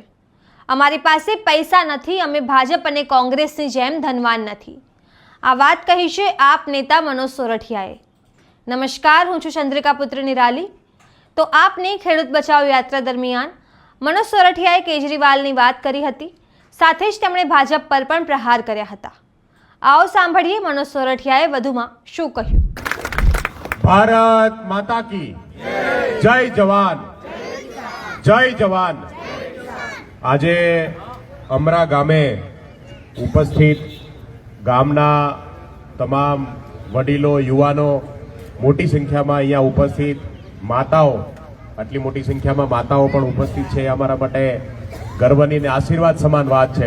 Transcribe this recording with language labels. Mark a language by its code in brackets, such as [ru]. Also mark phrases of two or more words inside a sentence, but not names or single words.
[gu] અમારી પાસે પૈસા નથી, અમે ભાજપ અને કોંગ્રેસની જેમ ધનવાન નથી। આ વાત કહી છે આપ નેતા મનોજ સોરઠિયાએ। નમસ્કાર, હું છું ચંદ્રિકા પુત્ર નિરાલી। તો આપની ખેડૂત બચાવ યાત્રા દરમિયાન મનોજ સોરઠિયાએ કેજરીવાલની વાત કરી હતી, સાથે જ તેમણે ભાજપ પર પણ પ્રહાર કર્યા હતા। આવો સાંભળીએ મનોજ સોરઠિયાએ વધુમાં શું કહ્યું। [hi] भारत माता की जय जवान, जय जवान। [gu] આજે અમરા ગામે ઉપસ્થિત ગામના તમામ વડીલો, યુવાનો, મોટી સંખ્યામાં અહીંયા ઉપસ્થિત માતાઓ, આટલી મોટી સંખ્યામાં માતાઓ પણ ઉપસ્થિત છે, અમારા માટે ગર્વની અને આશીર્વાદ સમાન વાત છે।